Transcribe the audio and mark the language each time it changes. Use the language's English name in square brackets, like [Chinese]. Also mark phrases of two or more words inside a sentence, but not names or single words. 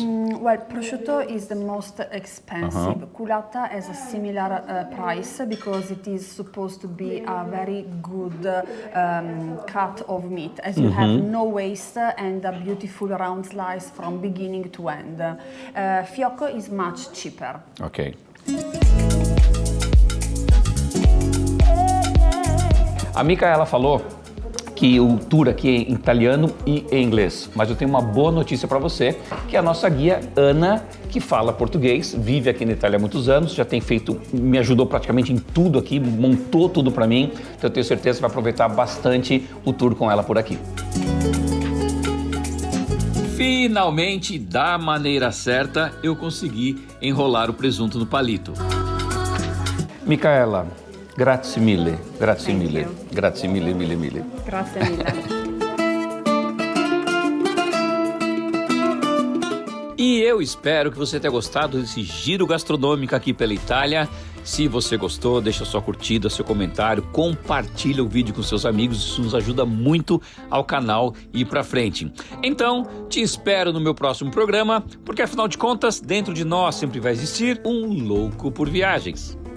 [English] Well, prosciutto is the most expensive. Culata has a similar price because it is supposed to be a very good cut of meat, as you have no waste and a beautiful round slice from beginning to end. Fiocco is much cheaper. Ok. [Portuguese] A Micaela falou que o tour aqui é em italiano e em inglês, mas eu tenho uma boa notícia para você, que é a nossa guia Ana, que fala português, vive aqui na Itália há muitos anos, já tem feito, me ajudou praticamente em tudo aqui, montou tudo para mim, então eu tenho certeza que vai aproveitar bastante o tour com ela por aqui. Finalmente, da maneira certa, eu consegui enrolar o presunto no palito. [Italian] Micaela, grazie mille, grazie [English] Thank [Italian] mille, [English] you. [Italian] grazie mille, mille, mille. Grazie mille. [Portuguese] E eu espero que você tenha gostado desse giro gastronômico aqui pela Itália. Se você gostou, deixa sua curtida, seu comentário, compartilha o vídeo com seus amigos, isso nos ajuda muito ao canal ir pra frente. Então, te espero no meu próximo programa, porque afinal de contas, dentro de nós sempre vai existir um louco por viagens.